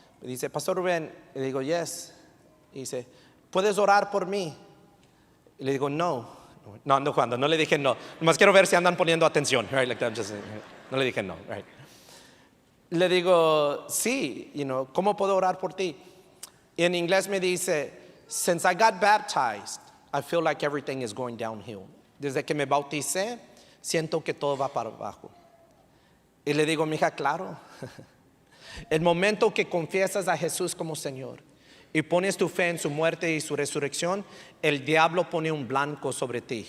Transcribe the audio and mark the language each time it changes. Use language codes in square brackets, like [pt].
[es] Me dice, Pastor Rubén, y le digo, yes. Y dice, ¿puedes orar por mí? Y le digo, no. No, ando jugando, no le dije no. Nomás quiero ver si andan poniendo atención. Right? No le dije no. Right? Le digo, sí, ¿cómo puedo orar por ti? Y en inglés me dice, [en] since I got baptized, I feel like everything is going downhill. [es] Desde que me bauticé, siento que todo va para abajo. Y le digo, mija, claro. El momento que confiesas a Jesús como Señor y pones tu fe en su muerte y su resurrección, el diablo pone un blanco sobre ti.